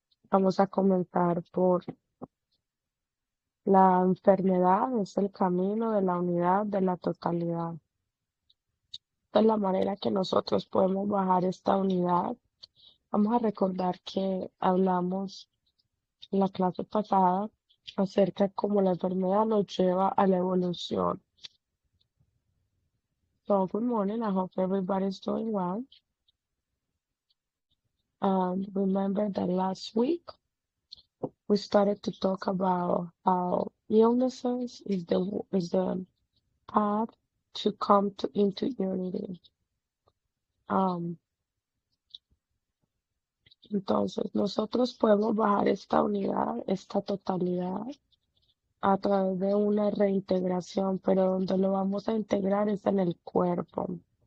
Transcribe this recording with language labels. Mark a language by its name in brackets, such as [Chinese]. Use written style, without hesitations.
[Spanish] Vamos a comenzar por la enfermedad, es el camino de la unidad, de la totalidad. De la manera que nosotros podemos bajar esta unidad. Vamos a recordar que hablamos en la clase pasada acerca de cómo la enfermedad nos lleva a la evolución. [English] So, good morning. I hope everybody's doing well. Remember that last week we started to talk about how illnesses is the path to come into unity. [Spanish] Um, entonces, nosotros podemos bajar esta unidad, esta totalidad, a través de una reintegración, pero donde lo vamos a integrar es en el cuerpo.